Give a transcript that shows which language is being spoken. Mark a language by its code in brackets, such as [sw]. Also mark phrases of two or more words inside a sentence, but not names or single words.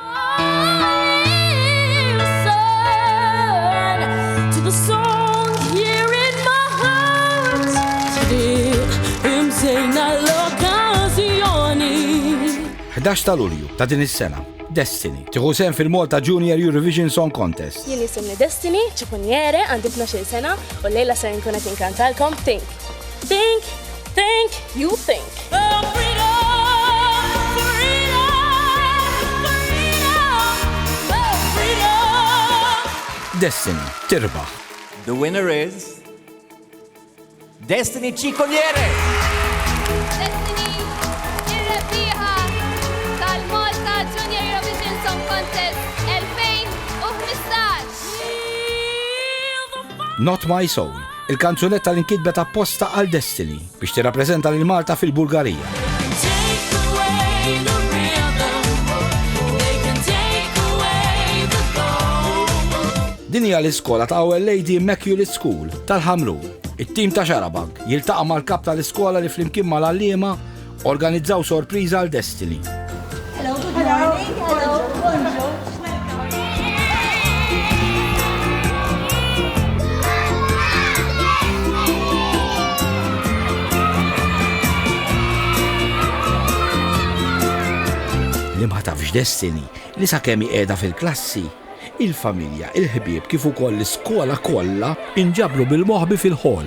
[mt] Ħdax ta' Lulju ta' din is-sena, Destiny tieħu sehem fil-Malta Junior Eurovision Song Contest. Jien isimni Destiny Ciucuniere, għandi 12 sena u l-lejla se nkun qed inkantalkom Think. [en] Think. Think, you think. [mt] Destiny, tirbaħ. [en] The winner is Destiny Ciucuniere. [mt] Destiny, ir-rebbieħa tal-Malta Junior Eurovision Song Contest 2015. Not My Soul, il-kanzunetta li nkitbet apposta għal Destiny biex tirrappreżenta lil Malta fil-Bulgarija. Din hija l-iskola ta' Our Lady Immaculate School tal-Ħamrun. It-tim ta' Xarabag jiltaqa' mal-kap tal-iskola li flimkien mal-għalliema organizzaw sorpriża għal Destiny. [en] Hello, good morning. Hello, bonjour. [mt] Li ma tafx Destiny li sakemm qiegħda fil-klassi, il-familja, il-ħbieb kif ukoll l-iskola kollha inġabru bil-moħbi fil-ħol.